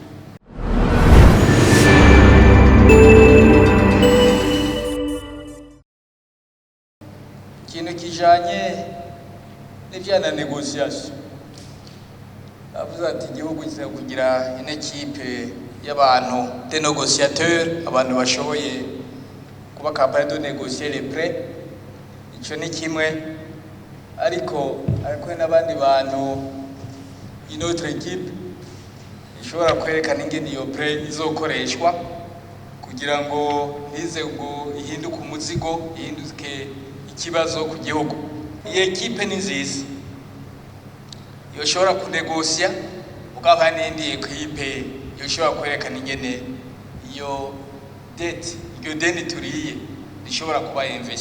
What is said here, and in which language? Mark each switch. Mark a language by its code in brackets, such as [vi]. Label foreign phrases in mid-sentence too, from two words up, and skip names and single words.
[rn] Ikintu kijanye n'ivyana negociation avuze ati igihugu kiza kugira ine kipe y'abantu [fr] de négociateurs, [rn] abantu bashoboye kuba [fr] capable de négocier les prêts. [rn] Ico ni kimwe, ariko n'abandi bantu [fr] une autre équipe [rn] ishobora kwerekana ingene iyo prêt izokoreshwa kugira ngo nize ngo ihinduke umuzigo, ihinduke ikibazo ku gihugu. Iyi equipe ni nziza yoshobora kunegosia ugaba n'indi equipe yoshobora kwerekana ingene iyo dette iyo deni turiye rishobora kuba invest.